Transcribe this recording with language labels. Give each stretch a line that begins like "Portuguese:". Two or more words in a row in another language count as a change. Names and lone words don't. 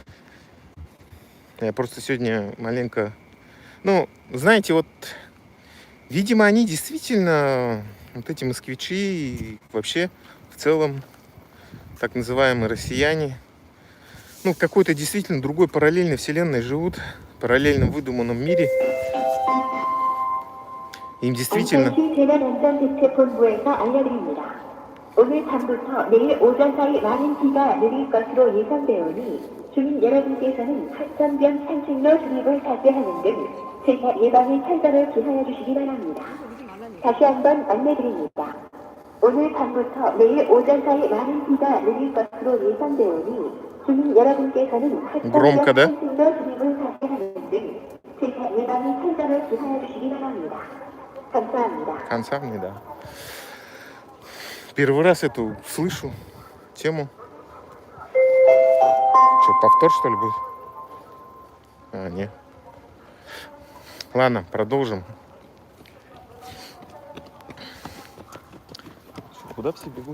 Russian: Я просто сегодня маленько... знаете, видимо, они действительно, эти москвичи и вообще в целом так называемые россияне, в какой-то действительно другой параллельной вселенной живут, в параллельном выдуманном мире. Им действительно...
Korean: 오늘 밤부터 내일 오전 사이 많은 비가 내릴 것으로 예상되오니 주민 여러분께서는 합천변 산책로 진입을 자제하는 등 세차 예방의 철저를 기하여 주시기 바랍니다. 다시 한번 안내드립니다. 오늘 밤부터 내일 오전 사이 많은 비가 내릴 것으로 예상되오니 주민 여러분께서는 합천변 산책로 진입을 자제하는 등 세차 예방의 철저를 기하여 주시기 바랍니다. 감사합니다. 감사합니다.
Russian: Первый раз эту слышу тему. Что, повтор, что ли, будет? А, нет. Ладно, продолжим. Что, куда все бегут?